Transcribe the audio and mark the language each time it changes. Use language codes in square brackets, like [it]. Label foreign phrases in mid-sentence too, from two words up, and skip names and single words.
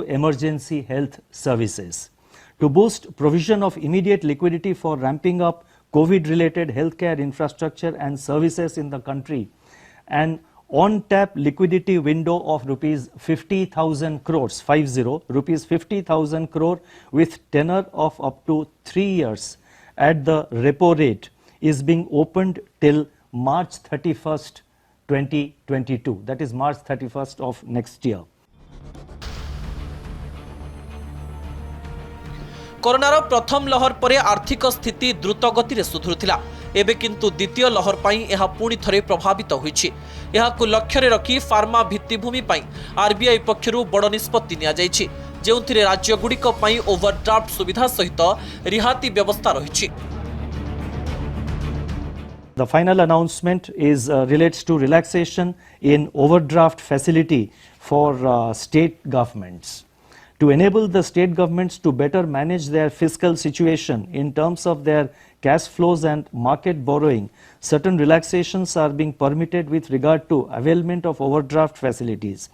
[en] emergency health services, to boost provision of immediate liquidity for ramping up COVID-related healthcare infrastructure and services in the country, an on-tap liquidity window of rupees 50,000 crores, rupees 50,000 crore with tenor of up to 3 years at the repo rate is being opened till March 31st, 2022. That is March 31st of next year. [or] କରୋନାର ପ୍ରଥମ ଲହର ପରେ ଆର୍ଥିକ ସ୍ଥିତି ଦ୍ରୁତ ଗତି ରେ ସୁଧୁରୁଥିଲା। ଏବେ କିନ୍ତୁ ଦ୍ୱିତୀୟ ଲହର ପାଇ ଏହା ପୁଣି ଥରେ ପ୍ରଭାବିତ ହୋଇଛି। ଏହାକୁ ଲକ୍ଷ୍ୟ ରେ ରଖି ଫାର୍ମା ଭିତ୍ତିଭୂମି ପାଇ ଆରବିଆଇ ପକ୍ଷରୁ ବଡ଼ ନିଷ୍ପତ୍ତି ନିଆ ଯାଉଛି, ଯେଉଁଥିରେ ରାଜ୍ୟ ଗୁଡ଼ିକ ପାଇ ଓଭରଡ୍ରାଫ୍ଟ ସୁବିଧା ସହିତ ରିହାତି ବ୍ୟବସ୍ଥା ରହିଛି। [en] The final announcement is relates to relaxation in overdraft facility for state governments. To enable the state governments to better manage their fiscal situation in terms of their cash flows and market borrowing, certain relaxations are being permitted with regard to availment of overdraft facilities.